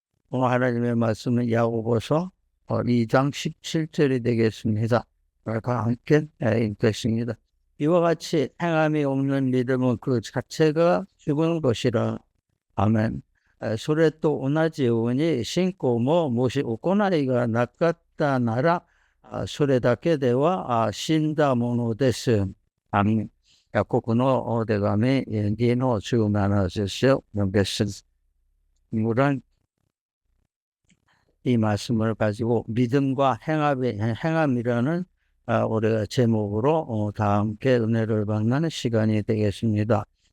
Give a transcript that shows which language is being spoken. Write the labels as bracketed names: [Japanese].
[Korean] 오늘 하나님의 말씀은 야고보서 2장 17절이 되겠습니다. 과 함께 읽겠습니다. 이와 같이 행함이 없는 믿음은 그 자체가 죽은 것이라. 아멘. [Japanese] それと同じように信仰ももし行いがなかったならそれだけでは死んだものです。アメン。ヤコブのお手紙2の17節を読みます。 [Korean] 물은 이 말씀을 가지고 믿음과 행함이라는 우리가 제목으로 다 함께 은혜를 받는 시간이 되겠습니다.